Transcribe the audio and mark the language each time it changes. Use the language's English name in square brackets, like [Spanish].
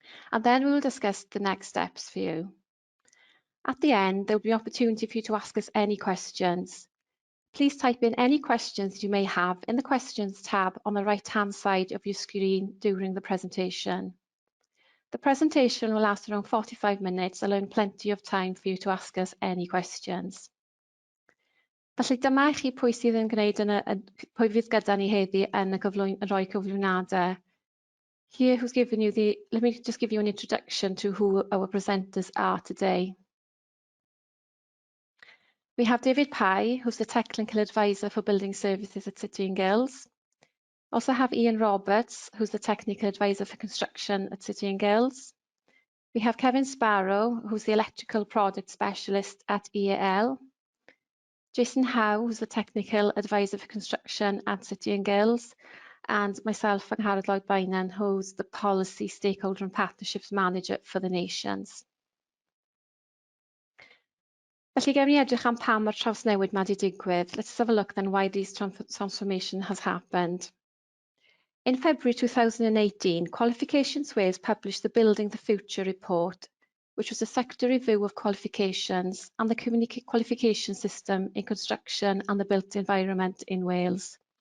[English] And then we will discuss the next steps for you. At the end, there will be an opportunity for you to ask us any questions. Please type in any questions you may have in the Questions tab on the right-hand side of your screen during the presentation. The presentation will last around 45 minutes, allowing plenty of time for you to ask us any questions. [Welsh] Felly dyma i chi pwy sydd yn gwneud pwy fydd gyda ni heddi yn rhoi cyflwynadau. [English] Here who's given you let me just give you an introduction to who our presenters are today. We have David Pye, who's the Technical Advisor for Building Services at City and Guilds. Also have Ian Roberts, who's the Technical Advisor for Construction at City and Guilds. We have Kevin Sparrow, who's the Electrical Product Specialist at EAL. Jason Howe, who's the Technical Advisor for Construction at City and Guilds. And myself, Angharad Lloyd-Bainan, who's the Policy, Stakeholder and Partnerships Manager for the Nations. [Welsh] Felly gewn ni edrych am pam mae'r trawsnewid ma 'di digwydd. [English] Let's have a look then why this transformation has happened. In February 2018, Qualifications Wales published the Building the Future report, which was a sector review of qualifications and the qualification system in construction and the built environment in Wales.